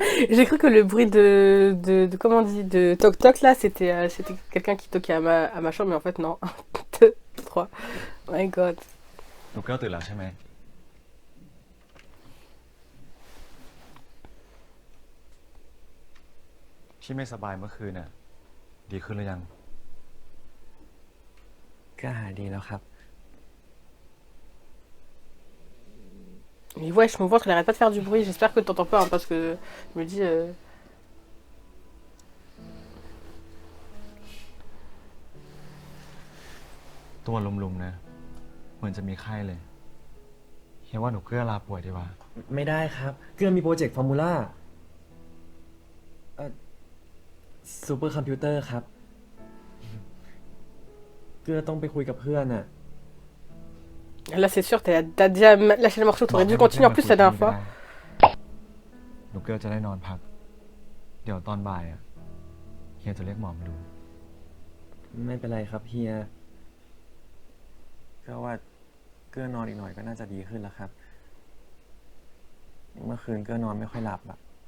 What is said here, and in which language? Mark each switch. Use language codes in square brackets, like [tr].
[fr] J'ai cru que le bruit de comment on dit, de toc-toc là, c'était quelqu'un qui toquait à ma chambre, mais en fait non. 1, 2, 3. [en] My god. [th] หนูเกล้าตื่นแล้วใช่ไหม ที่ไม่สบายเมื่อคืนน่ะ ดีขึ้นหรือยัง ก็หายดีแล้วครับ [fr] Mais wesh, mon ventre il arrête pas de faire du bruit, j'espère que t'entends pas, hein, parce que je me dis... [th] ตัวลุมๆนะ เหมือนจะมีไข้เลย เฮียว่าหนูเกล้าลาป่วยดีกว่า ไม่ได้ครับ เกื้อมีโปรเจกต์ฟอร์มูล่าซูเปอร์คอมพิวเตอร์ครับ เกื้อต้องไปคุยกับเพื่อนน่ะ [fr] Là c'est sûr, t'as déjà lâché le morceau, t'aurais dû continuer en plus la dernière fois. [th] หนูเกล้าจะได้นอนพัก เดี๋ยวตอนบ่ายอ่ะ เฮียจะเรียกหมอมาดู ไม่เป็นไรครับเฮียก็ว่าเกื้อนอนอีกหน่อยก็น่าจะดีขึ้นแล้วครับ เมื่อคืนเกื้อนอนไม่ค่อยหลับอ่ะ